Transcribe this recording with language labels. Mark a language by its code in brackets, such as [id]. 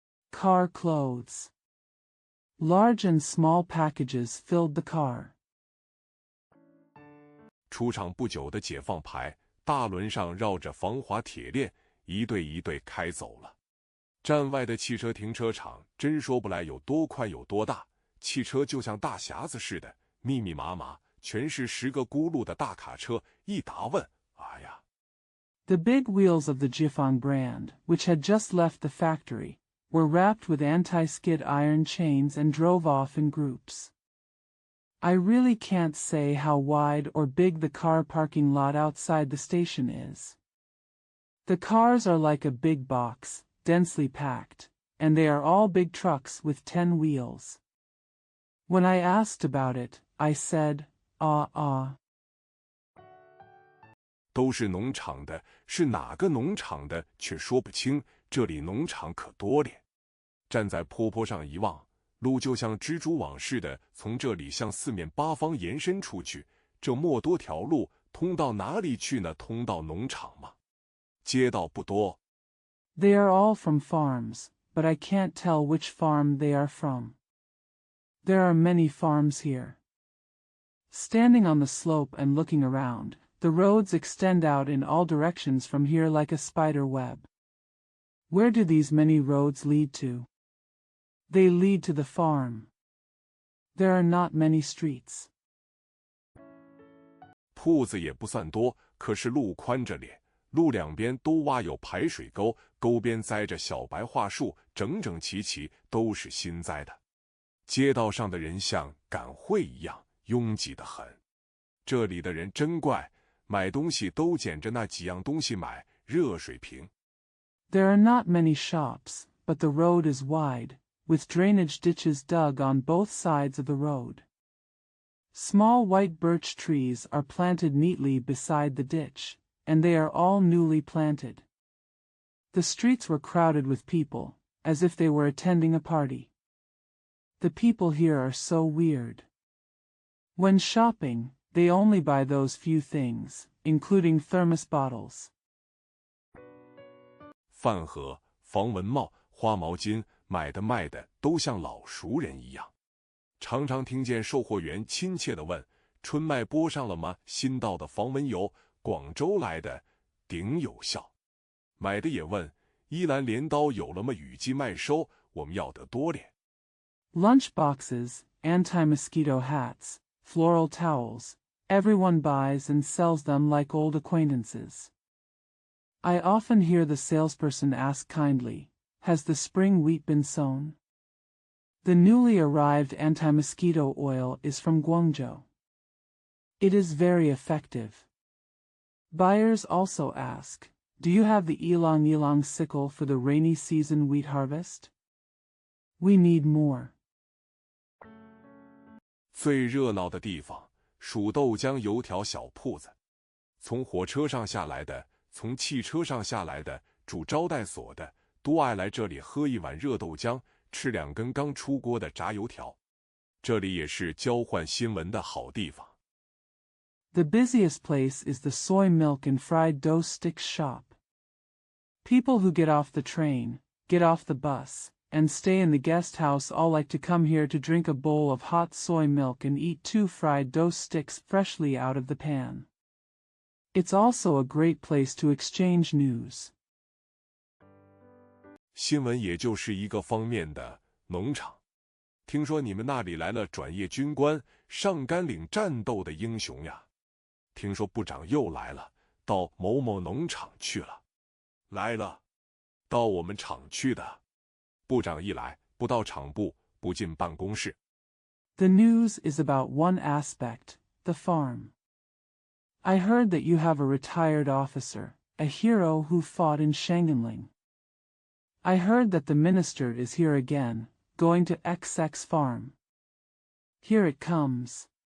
[en] Car clothes. Large and small packages filled the car. [zh] 出厂不久的解放牌，大轮上绕着防滑铁链，一队一队开走了。站外的汽车停车场真说不来有多宽有多大，汽车就像大匣子似的，密密麻麻，全是10个轱辘的大卡车。一打问，哎呀！ [en] The big wheels of the Jifang brand, which had just left the factory, were wrapped with anti-skid iron chains and drove off in groups. I really can't say how wide or big the car parking lot outside the station is. The cars are like a big box, densely packed, and they are all big trucks with 10 wheels. When I asked about it, I said, ah. [zh] 都是农场的，是哪个农场的却说不清，这里农场可多咧。站在坡上一望，路就像蜘蛛网似的从这里向四面八方延伸出去，这么多条路通到哪里去呢？通到农场吗？街道不多。 [en] They are all from farms, but I can't tell which farm they are from. There are many farms here. Standing on the slope and looking around, the roads extend out in all directions from here like a spider web. Where do these many roads lead to? They lead to the farm. There are not many streets. [zh] 铺子也不算多，可是路宽着咧，路两边都挖有排水沟，沟边栽着小白桦树，整整齐齐，都是新栽的。街道上的人像赶会一样，拥挤得很。这里的人真怪，买东西都捡着那几样东西买，热水瓶。 [en] There are not many shops, but the road is wide, with drainage ditches dug on both sides of the road. Small white birch trees are planted neatly beside the ditch, and they are all newly planted. The streets were crowded with people, as if they were attending a party. The people here are so weird. When shopping, they only buy those few things, including thermos bottles. [zh] 饭盒、防蚊帽、花毛巾，买的卖的都像老熟人一样。常常听见售货员亲切地问：“春麦播上了吗？新到的防蚊油，广州来的，顶有效。” 买的也问：“依兰镰刀有了吗？雨季麦收，我们要得多咧。” [en] Lunch boxes, anti-mosquito hats, floral towels, everyone buys and sells them like old acquaintances. I often hear the salesperson ask kindly, "Has the spring wheat been sown?" The newly arrived anti-mosquito oil is from Guangzhou. It is very effective. Buyers also ask, "Do you have the ylang sickle for the rainy season wheat harvest?" We need more. [zh] 最热闹的地方，数豆浆油条小铺子。从火车上下来的，从汽车上下来的，住招待所的，都爱来这里喝一碗热豆浆，吃2根刚出锅的炸油条。这里也是交换新闻的好地方。 [en] The busiest place is the soy milk and fried dough sticks shop. People who get off the train, get off the bus, and stay in the guest house all like to come here to drink a bowl of hot soy milk and eat 2 fried dough sticks freshly out of the pan. It's also a great place to exchange news. [zh] 新闻也就是一个方面的农场。听说你们那里来了转业军官，上甘岭战斗的英雄呀。听说部长又来了，到某某农场去了。来了，到我们厂去的。部长一来，不到厂部，不进办公室。 [en] The news is about one aspect, the farm. I heard that you have a retired officer, a hero who fought in Shanganling. I heard that the minister is here again, going to XX farm. Here it comes.